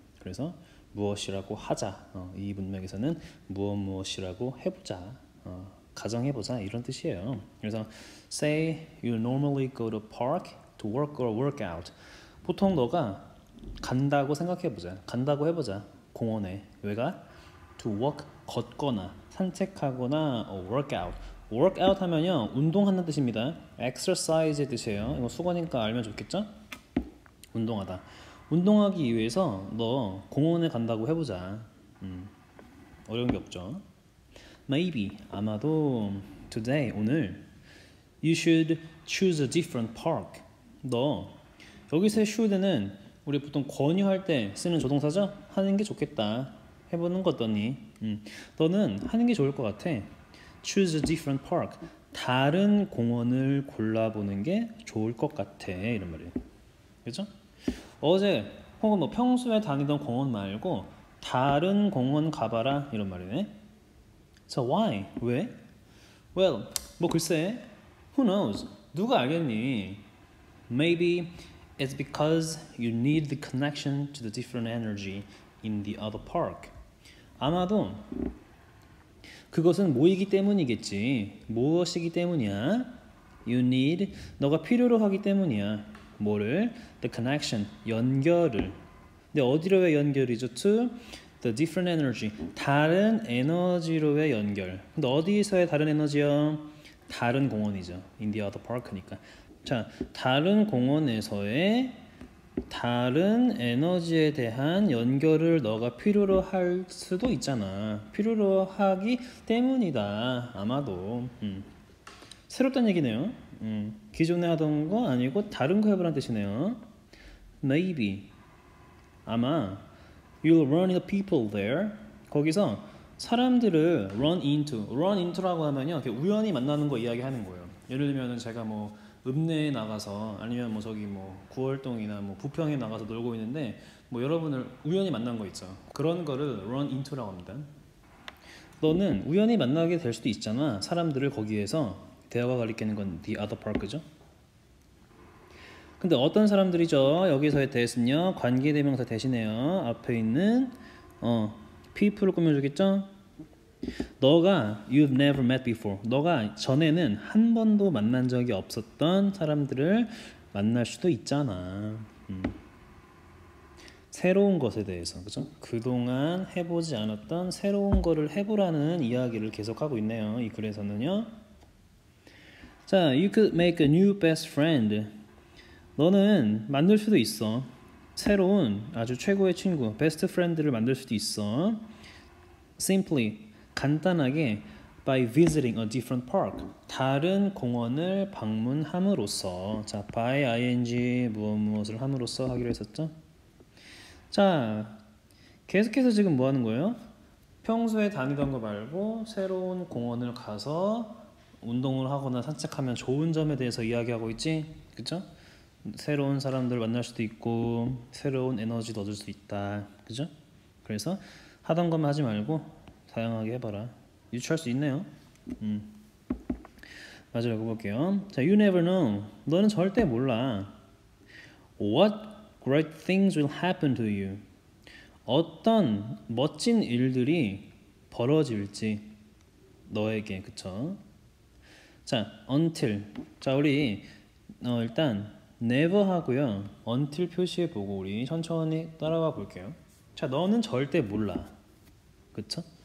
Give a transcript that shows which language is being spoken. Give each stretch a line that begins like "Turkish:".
Korean: 그래서 무엇이라고 하자. 이 문맥에서는 무엇이라고 해보자. 가정해보자 이런 뜻이에요. 그래서
English: say you normally go to park to work or work out.
Korean: 보통 너가 간다고 생각해보자. 간다고 해보자. 공원에. 왜가?
English: to walk
Korean: 걷거나 산책하거나
English: work out.
Korean: work out 하면요 운동하는 뜻입니다. exercise의 뜻이에요. 이거 수거니까 알면 좋겠죠? 운동하다. 운동하기 위해서 너 공원에 간다고 해보자. 어려운 게 없죠.
English: Maybe
Korean: 아마도
English: today
Korean: 오늘
English: you should choose a different park.
Korean: 너 여기서의 should는 우리 보통 권유할 때 쓰는 조동사죠? 하는 게 좋겠다. 해보는 거 어떠니? 너는 하는 게 좋을 것 같아.
English: Choose a different park.
Korean: 다른 공원을 골라보는 게 좋을 것 같아. 이런 말이에요. 그렇죠? 어제 혹은 뭐 평소에 다니던 공원 말고 다른 공원 가봐라. 이런 말이네.
English: So why?
Korean: 왜?
English: Well,
Korean: 뭐 글쎄.
English: Who knows?
Korean: 누가 알겠니?
English: Maybe it's because you need the connection to the different energy in the other park.
Korean: 아마도 그것은 뭐이기 때문이겠지. 무엇이기 때문이야?
English: You need,
Korean: 너가 필요로 하기 때문이야. 뭐를?
English: The connection,
Korean: 연결을. 근데 어디로의 연결이죠?
English: To the different energy,
Korean: 다른 에너지로의 연결. 근데 어디서의 다른 에너지요? 다른 공원이죠.
English: In the other park니까.
Korean: 자, 다른 공원에서의 다른 에너지에 대한 연결을 너가 필요로 할 수도 있잖아. 필요로 하기 때문이다. 아마도. 새롭다는 얘기네요. 기존에 하던 거 아니고 다른 거 해보라는 뜻이네요.
English: Maybe
Korean: 아마
English: you'll run into people there.
Korean: 거기서 사람들을 run into라고 하면요, 이렇게 우연히 만나는 거 이야기하는 거예요. 예를 들면 제가 뭐 읍내에 나가서 아니면 뭐 저기 뭐 구월동이나 뭐 부평에 나가서 놀고 있는데 뭐 여러분을 우연히 만난 거 있죠. 그런 거를 run into라고 합니다. 너는 우연히 만나게 될 수도 있잖아. 사람들을 거기에서. 대화가 가리키는 건
English: the other park
Korean: 죠. 근데 어떤 사람들이죠? 여기서의 대신요 관계대명사 대신에요. 앞에 있는 people을 꾸며주겠죠? 너가
English: you've never met before.
Korean: 너가 전에는 한 번도 만난 적이 없었던 사람들을 만날 수도 있잖아. 새로운 것에 대해서, 그죠? 그동안 해보지 않았던 새로운 거를 해보라는 이야기를 계속하고 있네요. 이 글에서는요.
English: 자, you could make a new best friend.
Korean: 너는 만들 수도 있어. 새로운 아주 최고의 친구, best friend를 만들 수도 있어.
English: Simply,
Korean: 간단하게
English: by visiting a different park.
Korean: 다른 공원을 방문함으로써. 자, by ing 무엇을 함으로써 하기로 했었죠? 자, 계속해서 지금 뭐 하는 거예요? 평소에 다니던 거 말고 새로운 공원을 가서 운동을 하거나 산책하면 좋은 점에 대해서 이야기하고 있지? 그쵸? 새로운 사람들 만날 수도 있고 새로운 에너지도 얻을 수 있다. 그죠? 그래서 하던 것만 하지 말고 다양하게 해봐라. 유추할 수 있네요. 마지막 읽어볼게요. 자,
English: you never know.
Korean: 너는 절대 몰라.
English: What great things will happen to you.
Korean: 어떤 멋진 일들이 벌어질지 너에게. 그쵸? 자, until. 자, 우리 일단 never 하고요. until 표시해보고 우리 천천히 따라가 볼게요. 자, 너는 절대 몰라. 그쵸?